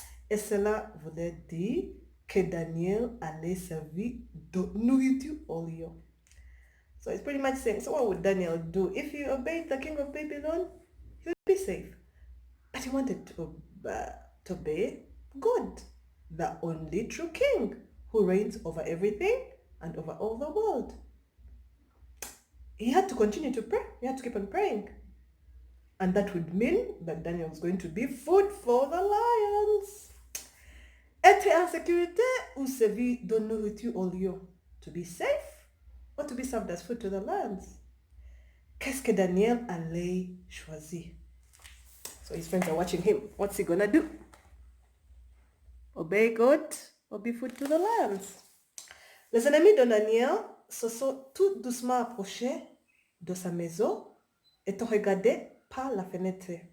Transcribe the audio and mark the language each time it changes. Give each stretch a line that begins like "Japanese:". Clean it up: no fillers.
French: Et cela voulait dire que Daniel allait servir de nourriture au lion.
English: So it's pretty much saying, so what would Daniel do? If he obeyed the king of Babylon, he would be safe. But he wanted to obey God, the only true king who reigns over everything and over all the world. He had to continue to pray. He had to keep on praying. And that would mean that Daniel was going to be food for the lions.
French: Être en sécurité ou servir de nourriture au lion?
English: To be safe or to be served as food to the lions?
French: Qu'est-ce que Daniel allait choisir?
English: So his friends are watching him. What's he gonna do? Obey God or be food to the lions?
French: Les ennemis de Daniel se sont tout doucement approchés de sa maison et ont regardé par la fenêtre.